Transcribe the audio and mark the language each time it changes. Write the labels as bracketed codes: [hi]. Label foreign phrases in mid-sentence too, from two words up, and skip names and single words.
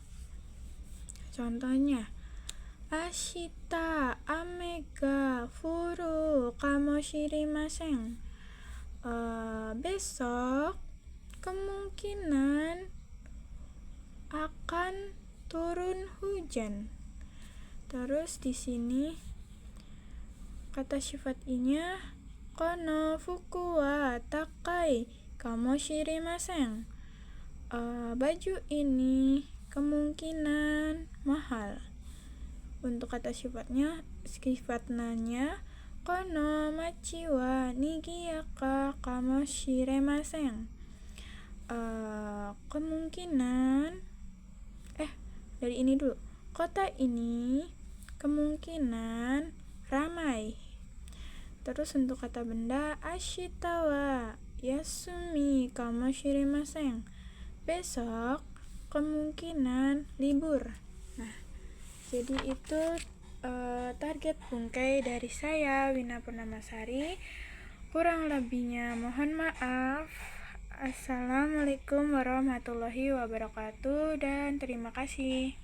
[ja] Contohnya, 明日雨が降るかもしれません. [id] Besok kemungkinan akan turun hujan. Terus di sini kata sifat i-nya [ja] この服は高いかもしれません. [id] Baju ini kemungkinan mahal. Untuk kata sifatnya, sifat nanya [ja] この町は賑やかかもしれません. [id] Kemungkinan dari ini dulu. Kota ini kemungkinan ramai. Terus untuk kata benda, [ja] 明日は休みかもしれません. [id] Besok kemungkinan libur. Nah, jadi itu target bungkai dari saya, Wina Purnamasari. Kurang lebihnya mohon maaf. [ar] السلام عليكم ورحمة الله وبركاته [id] dan terima kasih.